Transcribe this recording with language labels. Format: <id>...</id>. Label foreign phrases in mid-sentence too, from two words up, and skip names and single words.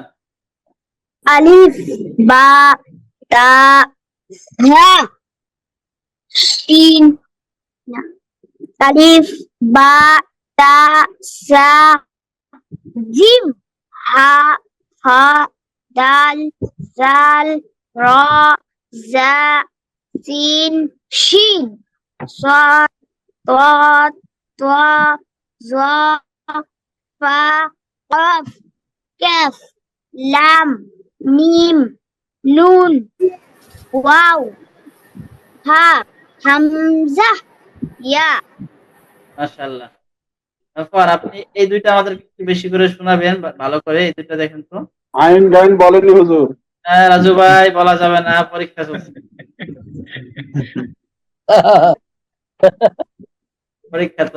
<ar>ألف، باء، تاء، حاء، شين، نون، ألف، باء, تاء، ثاء، جيم، حاء، خاء، دال، ذال، راء، زاي، سين، شين, صاد ضاد ضاء ظاء فا قاف كاف لام ميم نون واو ها همزة ياء.</ar> <bn>মাশাআল্লাহ। সফওয়ান, আপনি এই দুইটা আমাদেরকে একটু বেশি করে শোনাবেন, ভালো করে এই দুইটা দেখেন তো।</bn> <ar>عين غين</ar> <bn>বলেনি হুজুর। হ্যাঁ রাজু ভাই, বলা যাবে না, পরীক্ষা চলছে, পরীক্ষা তো।</bn>